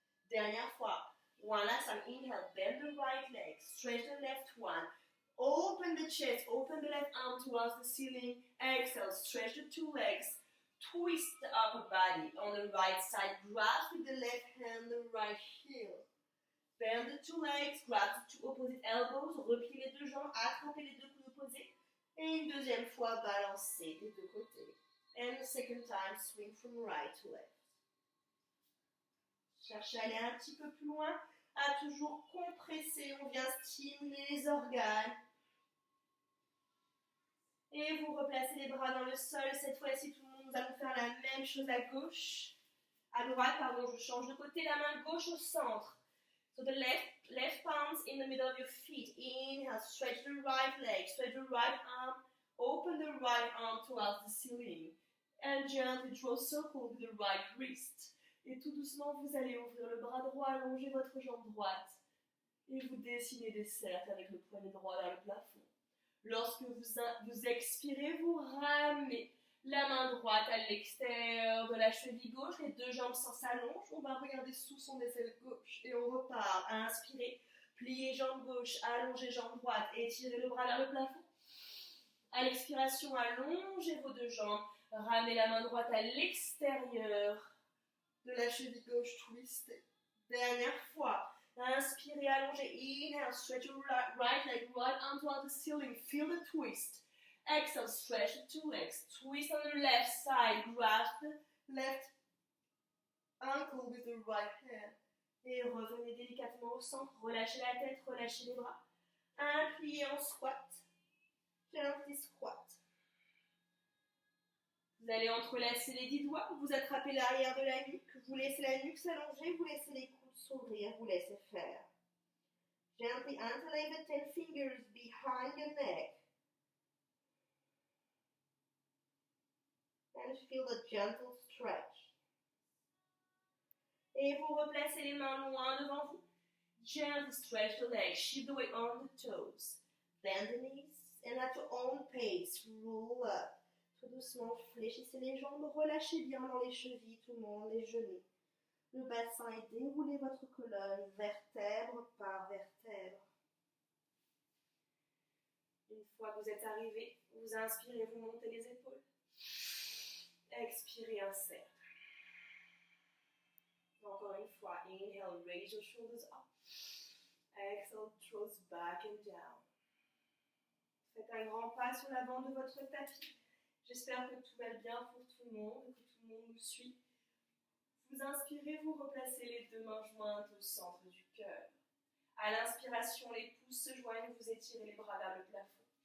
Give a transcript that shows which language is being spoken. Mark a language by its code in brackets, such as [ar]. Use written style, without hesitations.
[fr] Dernière fois. [en] One last time, inhale, bend the right leg, stretch the left one, open the chest, open the left arm towards the ceiling, exhale, stretch the two legs, twist the upper body on the right side, grasp with the left hand the right heel. Bend the two legs, grab the two opposite elbows, [fr] repliez les deux jambes, attrapez les deux coudes opposés. Et une deuxième fois, balancez des deux côtés. [en] And the second time, swing from right to left. [fr] Cherchez à aller un petit peu plus loin, à toujours compresser. On vient stimuler les organes. Et vous replacez les bras dans le sol. Cette fois-ci, tout le monde, nous allons faire la même chose à gauche. À droite, pardon, je change de côté. La main gauche au centre. [en] So the left palms in the middle of your feet. Inhale, stretch the right leg, stretch the right arm, open the right arm towards the ceiling. And gently draw a circle with the right wrist. [fr] Et tout doucement, vous allez ouvrir le bras droit, allonger votre jambe droite. Et vous dessinez des cercles avec le poignet droit vers le plafond. Lorsque vous expirez, vous ramenez la main droite à l'extérieur de la cheville gauche, les deux jambes s'allongent, on va regarder sous son aisselle gauche et on repart. Inspirez, pliez jambe gauche, allongez jambe droite, étirez le bras vers le plafond. À l'expiration, allongez vos deux jambes, ramenez la main droite à l'extérieur de la cheville gauche, twistez. Dernière fois. Inspirez, allongez, [en] inhale, stretch your right leg, right arm toward the ceiling, feel the twist. Exhale, stretch the two legs, twist on the left side, grasp the left ankle with the right hand. [fr] Et revenez délicatement au centre, relâchez la tête, relâchez les bras. Un plié en squat, [en] gently squat. [fr] Vous allez entrelacer les 10 doigts, vous attrapez l'arrière de la nuque, vous laissez la nuque s'allonger, vous laissez les coudes s'ouvrir, vous laissez faire. [en] Gently interlace the 10 fingers behind your neck. And feel the gentle stretch. [fr] Et vous replacez les mains loin devant vous. [en] Gently stretch the legs, shift the weight on the toes. Bend the knees and at your own pace, roll up. [fr] Tout doucement, fléchissez les jambes, relâchez bien dans les chevilles, tout le monde, les genoux. Le bassin et déroulez votre colonne, vertèbre par vertèbre. Une fois que vous êtes arrivé, vous inspirez, vous montez les épaules. Expirez un cercle. Encore une fois, [en] inhale, raise your shoulders up. Exhale, toes back and down. [fr] Faites un grand pas sur l'avant de votre tapis. J'espère que tout va bien pour tout le monde et que tout le monde nous suit. Vous inspirez, vous replacez les deux mains jointes au centre du cœur. À l'inspiration, les pouces se joignent, vous étirez les bras vers le plafond.